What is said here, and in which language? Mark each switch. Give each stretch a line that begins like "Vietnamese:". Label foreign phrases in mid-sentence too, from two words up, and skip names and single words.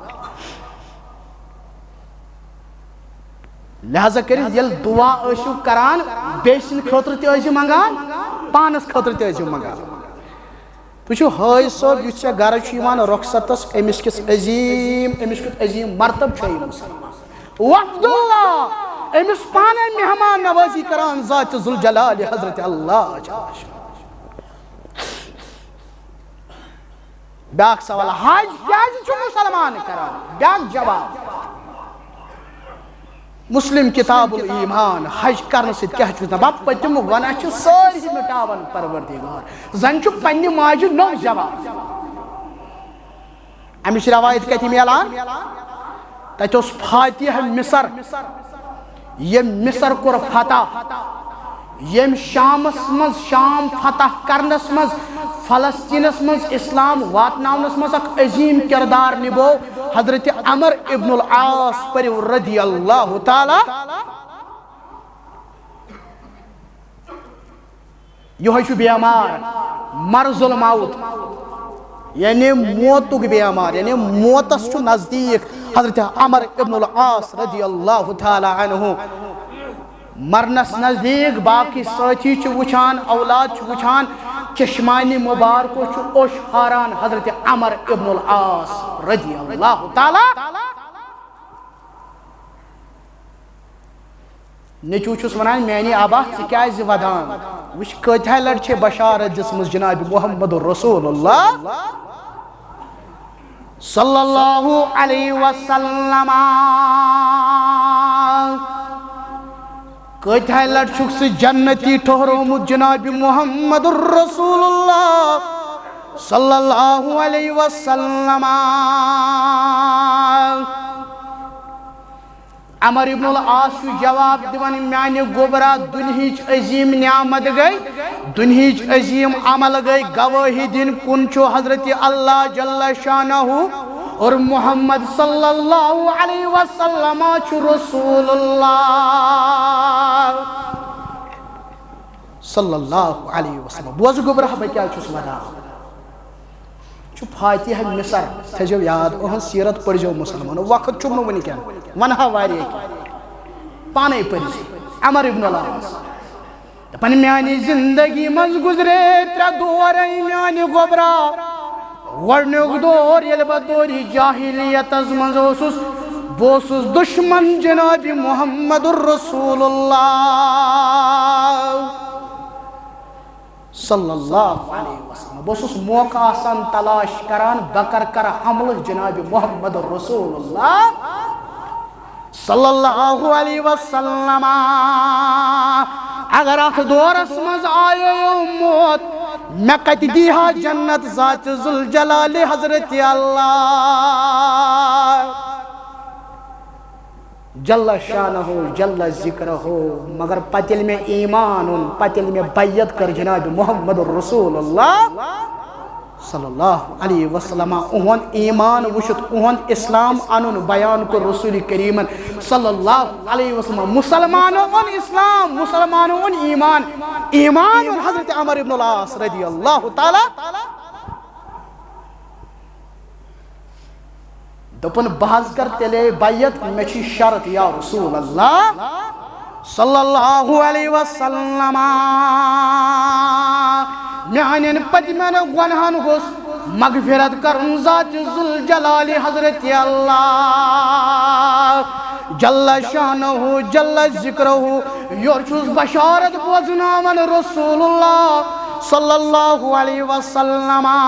Kashmiri: لہذا کٔرِتھ ییٚلہِ دعا ٲسِو کران بیٚیہِ سٕنٛدِ خٲطرٕ تہِ ٲسِو منگان پانس خٲطرٕ تہِ ٲسِو منگان تو حٲج صٲب یُس ژےٚ گرٕ چھُ یِوان رۄخصتس أمِس کِس عظیٖم مرتب چھُ یہِ مُسلمان وفد اللہ أمِس پانے مہمان نوازی کران
Arabic: ذات ذوالجلال
Kashmiri: حضرت اللہ بیاکھ سوال حج کیازِ چھُ مُسلمان کران بیاکھ جواب مسلم کتاب الایمان حج کرنے سۭتۍ کیٛاہ چھُس دپان پٔتِم گۄناہ چھِ سٲری مٹاوان پروردگار زن چھُ پننہِ ماجہِ نوٚو جواب امِچ روایت کتہِ میلان تتہِ اوس فاتح مصر ییٚمۍ مصر کوٚر فتح ییٚمۍ شامس منٛز شام فتح کرنس منٛز فلسطینس منٛز اسلام واتناونس منٛز اکھ عظیٖم کردار نِبو حضرت عمر ابن العاص پٔرِو
Arabic: رضی اللہ تعالیٰ
Kashmiri: یِہوے چھُ بیمار
Arabic: مرض الموت
Kashmiri: یعنی موتُک بیمار یعنی موتس چھُ نزدیٖک حضرت عمر ابن العاص
Arabic: رضی اللہ تعالیٰ عنہ
Kashmiri: مرنس نزدیک باقی ساتھی چھِ وٕچھان اولاد چھِ وٕچھان چشمانہِ مبارکو چھُ اوٚش ہاران حضرت عمر ابن العاص
Arabic: رضی اللہ تعالیٰ
Kashmiri: نیٚچوٗ چھُس ونان میانہِ ابا ژٕ کیازِ ودان وٕچھ کۭتیاہ لٹہِ چھے بشارت دِژمٕژ جناب محمد رسول اللہ
Arabic: صلی اللہ علیہ وسلم
Kashmiri: کۭتیاہ لٹہِ چھُکھ ژٕ جنتی ٹھہرومُت جناب محمد رسول اللہ
Arabic: صلی اللہ علیہ وسلم
Kashmiri: عمر ابن العاص چھُ جواب دِوان میانہِ گوبرا دُنہِچ عظیٖم نعمت گٔے دُنہِچ عظیٖم عمل گٔے گوٲہی دِنۍ کُن چھُ حضرت اللہ
Arabic: جل شانہ
Kashmiri: اور محمد
Arabic: صلی اللہ علیہ وسلم
Kashmiri: چھُ رسول اللہ
Arabic: صلی اللہ علیہ وسلم
Kashmiri: بوز گوبرا بہٕ کیٛاہ چھُس ودان چھُ فاتح مصر تھٲیزیو یاد أہنٛز سیٖرت پٔرزیو مُسلمانو وقت چھُم نہٕ وٕنکٮ۪ن ونہا واریاہ کینٛہہ پانے پٔرزِ عمر ابن العاص دپان میانہِ زندگی منٛز گُزرے 3 دورے میانہِ گوبرا گۄڈنیُک دور ییٚلہِ بہٕ دورِ جاہلیتس منٛز اوسُس بہٕ اوسُس دُشمن جناب محمد رسول اللہ
Arabic: صلی اللہ علیہ وسلم
Kashmiri: بہٕ اوسُس موقع آسان تلاش کران بہٕ کرٕ حملہٕ جناب محمد رسول اللہ
Arabic: صلی اللہ علیہ وسلم
Kashmiri: اگر اتھ دورس منٛز آیو موت مےٚ کتہِ دیٖہا جنت
Arabic: ذات ذوالجلال
Kashmiri: حضرت اللہ
Arabic: جل شانہ جل ذکرہ
Kashmiri: مگر پتہٕ ییٚلہِ مےٚ ایمان اوٚن پتہٕ ییٚلہِ مےٚ بیعت کٔر جناب محمد رسول اللہ
Arabic: صلی اللہ علیہ وسلم
Kashmiri: اُہُنٛد ایمان وٕچھِتھ اُہُنٛد اسلام انُن بیان کوٚر رسول کریٖمن
Arabic: صلی اللہ علیہ وسلم
Kashmiri: مسلمانو اوٚن اسلام مسلمانو اوٚن ایمان اوٚن حضرت عمر ابن العاص
Arabic: رضی اللہ تعالیٰ
Kashmiri: دوٚپُن بہٕ حظ کر تیٚلے بیعت مےٚ چھِ شرط یا رسول اللہ
Arabic: صلی اللہ علیہ وسلم
Kashmiri: میانٮ۪ن پٔتمٮ۪ن گۄنہن گوٚژھ مغفرت کرُن
Arabic: ذات ذوالجلال
Kashmiri: حضرت اللہ
Arabic: جل شانہ جل ذکرہ
Kashmiri: یورٕ چھُس بشارت بوزناوان رسول اللہ
Arabic: صلی اللہ علیہ وسلم